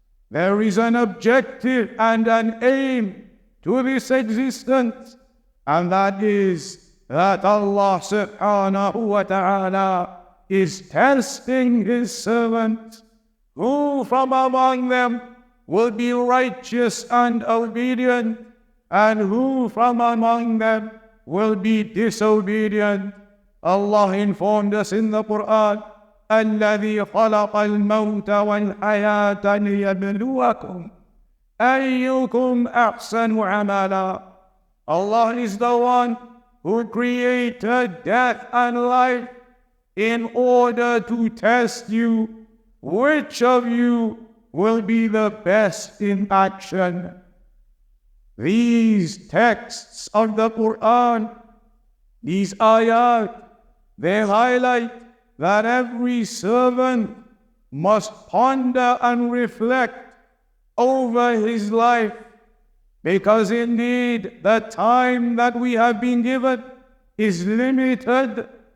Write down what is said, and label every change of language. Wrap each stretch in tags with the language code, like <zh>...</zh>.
<en>There is an objective and an aim to this existence, and that is that Allah subhanahu wa ta'ala is testing His servants, who from among them will be righteous and obedient, and who from among them will be disobedient. Allah informed us in the Quran,</en> <ar>الَّذِي خَلَقَ الْمَوْتَ وَالْحَيَاةَ لِيَبْلُوَكُمْ أَيُّكُمْ أَحْسَنُ عَمَلًا.</ar> <en>Allah is the one who created death and life in order to test you, which of you will be the best in action. These texts of the Quran, these ayat, they highlight that every servant must ponder and reflect over his life, because indeed the time that we have been given is limited.</en>